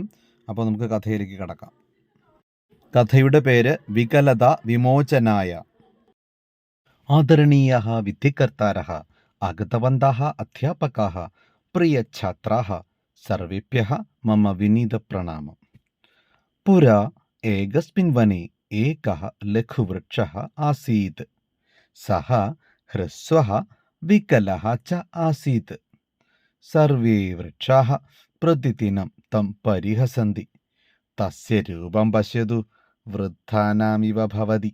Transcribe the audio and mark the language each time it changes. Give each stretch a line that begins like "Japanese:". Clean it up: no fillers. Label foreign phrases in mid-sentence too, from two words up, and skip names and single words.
Malayalam: അപ്പോൾ നമുക്ക് കഥയിലേക്ക് കടക്കാം. കഥയുടെ പേര് വികലത വിമോചനായ.
Sanskrit: ആദരണീയഃ വിദ്യകർത്താരഃ ആഗതവന്തഃ അധ്യാപകാः പ്രിയഛാത്രാः സർവേഭ്യः മമ വിനീതപ്രണാമം. പുരാ ഏകസ്മിन् വനെ एकः लघुवृक्षः आसीत्. सः ह्रस्वः विकलः च आसीत्. सर्वे वृक्षाः प्रतिदिनं तं परिहसन्ति. तस्य रूपं पश्यतु वृद्धानामिव भवति.